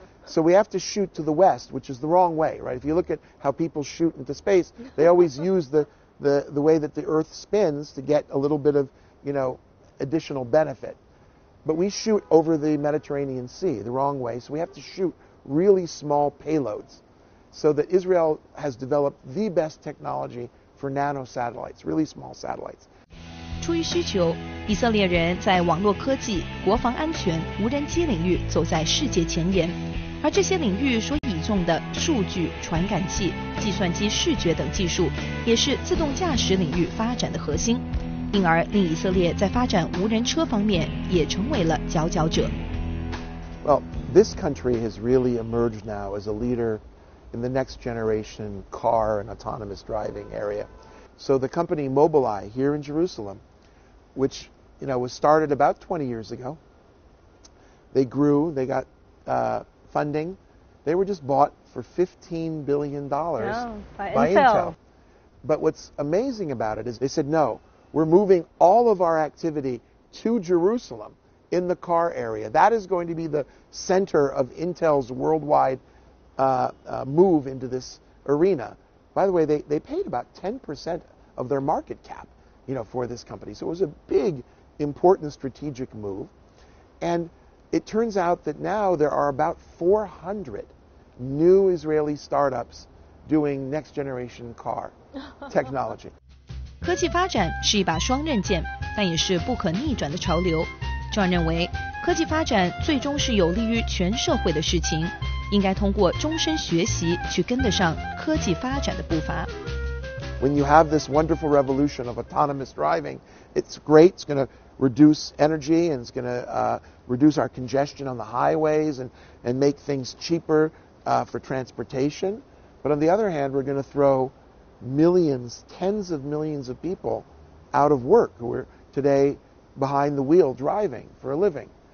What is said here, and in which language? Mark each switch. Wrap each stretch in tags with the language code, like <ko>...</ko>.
<en>So we have to shoot to the west, which is the wrong way, right? If you look at how people shoot into space, they always use the way that the Earth spins to get a little bit of, additional benefit. But we shoot over the Mediterranean Sea the wrong way, so we have to shoot really small payloads. So that Israel has developed the best technology for nano satellites, really small satellites.</en> <zh>出于需求，以色列人在网络科技、国防安全、无人机领域走在世界前沿，而这些领域所倚重的数据、传感器、计算机视觉等技术，也是自动驾驶领域发展的核心，因而令以色列在发展无人车方面也成为了佼佼者。</zh> <en>Well, this country has really emerged now as a leader in the next generation car and autonomous driving area. So the company Mobileye here in Jerusalem, which was started about 20 years ago, they grew, they got funding. They were just bought for $15 billion by Intel. But what's amazing about it is they said, no, we're moving all of our activity to Jerusalem in the car area. That is going to be the center of Intel's worldwide move into this arena. By the way, they paid about 10% of their market cap, for this company. So it was a big, important strategic move. And it turns out that now there are about 400 new Israeli startups doing next generation car technology.</en> <zh>科技发展是一把双刃剑，但也是不可逆转的潮流。众人认为，科技发展最终是有利于全社会的事情，应该通过终身学习去跟得上科技发展的步伐。</zh> <en>When you have this wonderful revolution of autonomous driving, it's great. It's going to reduce energy, and it's going to reduce our congestion on the highways and make things cheaper for transportation. But on the other hand, we're going to throw millions, tens of millions of people out of work who are today behind the wheel driving for a living.</en>